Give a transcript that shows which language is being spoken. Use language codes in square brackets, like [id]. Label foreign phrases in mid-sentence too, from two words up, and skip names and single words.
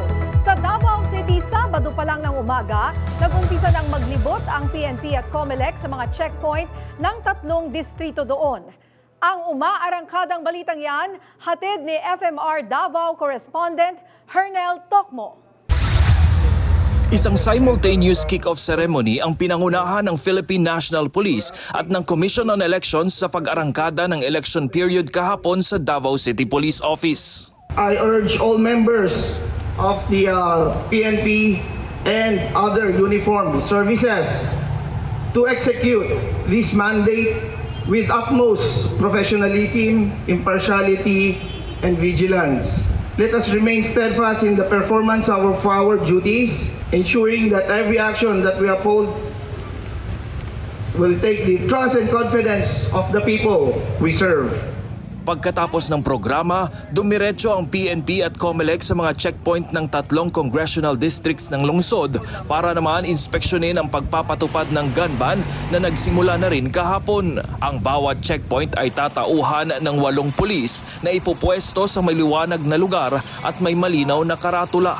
[tl] Sa Davao City, Sabado pa lang ng umaga, nag-umpisa ng maglibot ang PNP at COMELEC sa mga checkpoint ng 3 distrito doon. Ang umaarangkadang balitang yan, hatid ni FMR Davao correspondent Hernel Tokmo. Isang [en] simultaneous kick-off ceremony [tl] ang pinangunahan ng Philippine National Police at ng Commission on Elections sa pag-arangkada ng election period kahapon sa Davao City Police Office. [en] I urge all members of the PNP and other uniformed services to execute this mandate with utmost professionalism, impartiality, and vigilance. Let us remain steadfast in the performance of our duties, ensuring that every action that we uphold will take the trust and confidence of the people we serve. [tl] Pagkatapos ng programa, dumiretso ang PNP at COMELEC sa mga checkpoint ng 3 [en] congressional districts [tl] ng lungsod para naman inspeksyonin ang pagpapatupad ng [en] gun ban [tl] na nagsimula na rin kahapon. Ang bawat checkpoint ay tatauhan ng 8 pulis na ipupwesto sa maliwanag na lugar at may malinaw na karatula.